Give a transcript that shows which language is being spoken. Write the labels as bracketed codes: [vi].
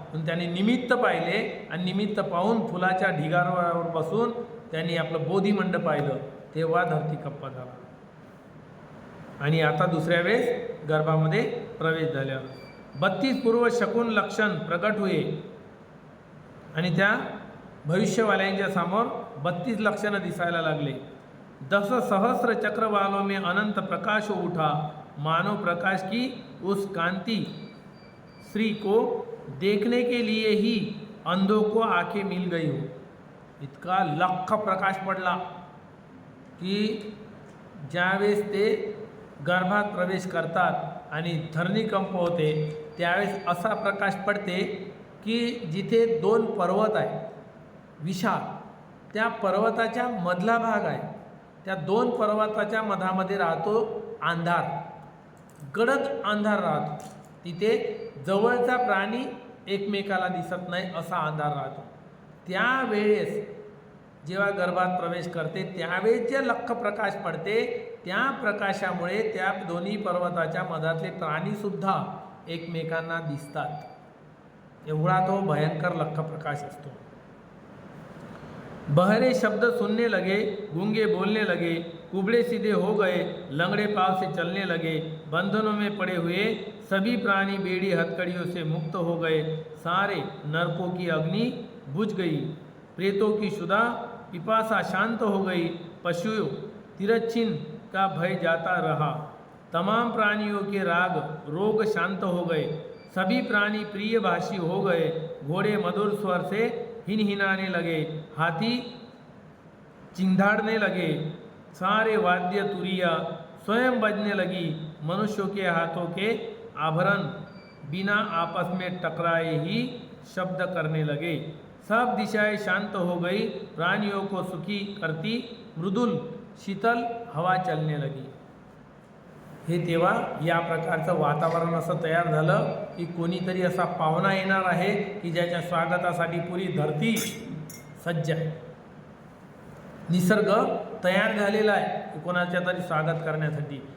[mr] पण त्याने निमित्त पाहिले आणि निमित्त पाहून फुलाच्या ढिगारावर बसून त्यांनी आपलं बोधिमंड पाहिलं, तेव्हा धरतीकंप झाला. आणि आता दुसऱ्या वेळेस गर्भामध्ये प्रवेश झाल्यावर 32 पूर्व शकुन लक्षण प्रगट हुए आणि त्या भविष्यवाल्यांच्या समोर 32 लक्षणं दिसायला लागले. [hi] 10 सहस्र चक्र वालों में अनंत प्रकाश उठा, मानो प्रकाश की उस कांति श्री को देखने के लिए ही अंधों को आंखें मिल गई हो. [mr] इतका लख प्रकाश पडला की ज्यावेळेस ते गर्भात प्रवेश करतात आणि धरणीकंप होते त्यावेळेस असा प्रकाश पडते की जिथे 2 पर्वत आहे विशाल, त्या पर्वताच्या मधला भाग आहे, त्या 2 पर्वताच्या मधामध्ये राहतो अंधार, गडद अंधार राहतो. तिथे जवळचा प्राणी एकमेकाला दिसत नाही असा अंधार राहतो. त्यावेळेस जेव्हा गर्भात प्रवेश करते त्यावेळेस जे लख प्रकाश पडते, त्या प्रकाशामुळे त्या दोन्ही पर्वताच्या मधातले प्राणीसुद्धा एकमेकांना दिसतात. एवढा तो भयंकर लख प्रकाश असतो. [hi] बहरे शब्द सुनने लगे, गूंगे बोलने लगे, कुबड़े सीधे हो गए, लंगड़े पाँव से चलने लगे, बंधनों में पड़े हुए सभी प्राणी बेड़ी हथकड़ियों से मुक्त हो गए, सारे नरकों की अग्नि बुझ गई, प्रेतों की क्षुधा पिपासा शांत हो गई, पशुओं तिरछिन का भय जाता रहा, तमाम प्राणियों के राग रोग शांत हो गए, सभी प्राणी प्रिय भाषी हो गए, घोड़े मधुर स्वर से हिनहिनाने लगे, हाथी चिंघाड़ने लगे, सारे वाद्य तुरिया स्वयं बजने लगी, मनुष्यों के हाथों के आभरण बिना आपस में टकराए ही शब्द करने लगे, सब दिशाएं शांत हो गई, प्राणियों को सुखी करती मृदुल शीतल हवा चलने लगी. [mr] हे तेव्हा या प्रकारचं वातावरण असं तयार झालं की कोणीतरी असा पाहुणा येणार आहे की ज्याच्या स्वागतासाठी पुरी धरती सज्ज आहे. निसर्ग तयार झालेला आहे की कोणाच्या तरी स्वागत करण्यासाठी.